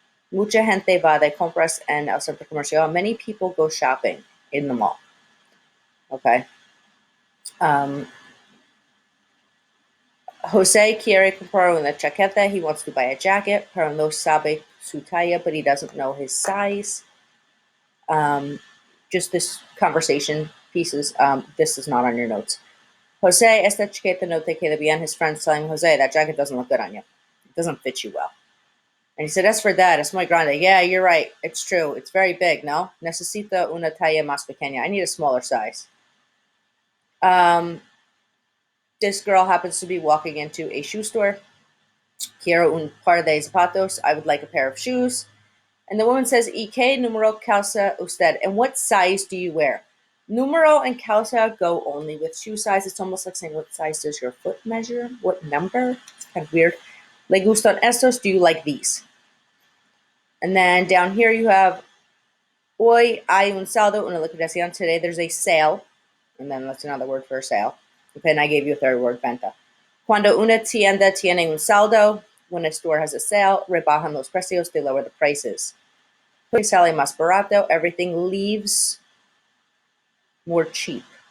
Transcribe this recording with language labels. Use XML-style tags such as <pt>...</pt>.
<es>Mucha gente va de compras en el centro comercial.</es> <en>Many people go shopping in the mall. Okay.</en> <es>Jose quiere comprar una chaqueta.</es> <en>He wants to buy a jacket,</en> <es>pero no sabe su talla,</es> <en>but he doesn't know his size. Just this conversation pieces. This is not on your notes.</en> <es>Jose, esta chaqueta no te queda bien.</es> <en>His friend's telling Jose, that jacket doesn't look good on you. It doesn't fit you well. And he said, as for that,</en> <es>es muy grande.</es> <en>Yeah, you're right. It's true. It's very big, no?</en> <es>Necesito una talla más pequeña.</es> <en>I need a smaller size. This girl happens to be walking into a shoe store.</en> <es>Quiero un par de zapatos.</es> <en>I would like a pair of shoes. And the woman says,</en> <es>¿Y qué número calza usted?</es> <en>And what size do you wear? Numero and calza go only with shoe size. It's almost like saying, what size does your foot measure? What number? It's kind of weird.</en> <es>¿Le gustan estos?</es> <en>Do you like these? And then down here you have,</en> <es>hoy hay un saldo, una liquidación.</es> <en>Today there's a sale. And then that's another word for a sale. Okay, and I gave you a third word, venta.</en> <es>Cuando una tienda tiene un saldo,</es> <en>when a store has a sale,</en> <es>rebajan los precios,</es> <en>they lower the prices.</en> <es>Sale más barato,</es> <en>everything leaves more cheap.</en>